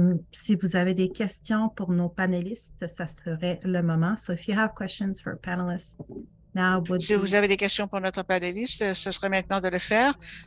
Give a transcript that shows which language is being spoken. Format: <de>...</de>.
<fr>Si vous avez des questions pour nos panélistes, ça serait le moment.</fr> <en>So if you have questions for panelists, now would</en> <fr>Si vous avez des questions pour notre panéliste, ce serait maintenant de le faire.</fr>